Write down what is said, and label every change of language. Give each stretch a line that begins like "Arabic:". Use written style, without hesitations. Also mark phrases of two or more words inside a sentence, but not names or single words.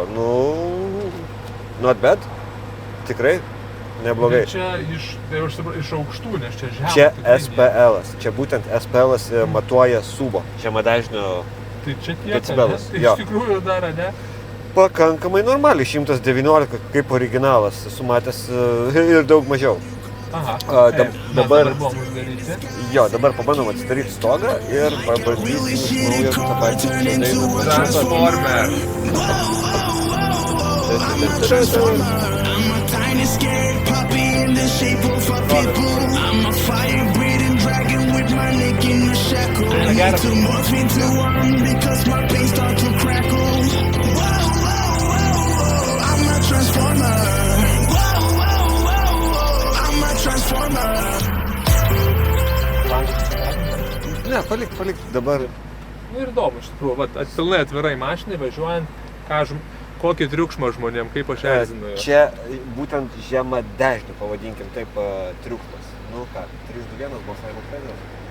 Lithuanian: Nu,
English: not bad.
Lithuanian: Tikrai neblogai. Čia iš aukštų, nes čia žemė. Čia SPL-as. Čia būtent SPL-as matuoja subo. Žema dažnio Tai čia tiek, decibelus. Tai Jo. iš tikrųjų dar, ne? Pakankamai normaliai, 119 kaip originalas. Esu matęs ir daug mažiau. Aha. Dabar buvom uždaryti. Jo, dabar pabandom atsidaryti stogą ir pabandysim iš naujo tą patį dainą. Transformer.
English: Tiny scared puppy in the shape of a pitbull. I'm a fire-breathing dragon with my neck in a shackle. I need to morph into one because my pain starts to crackle. Whoa, whoa, whoa, whoa, I'm a transformer. Whoa, whoa, whoa, whoa, I'm a transformer.
Lithuanian: Ne, palik dabar. Nu ir įdomu, iš tikrųjų, vat, pilnai atvirai mašinai važiuojant, kokį triukšmą žmonėm, kaip aš erzinu. Čia būtent žema dažnių, pavadinkim taip, triukšmas. Nu ką, 3-2-1 balsavimo pradės.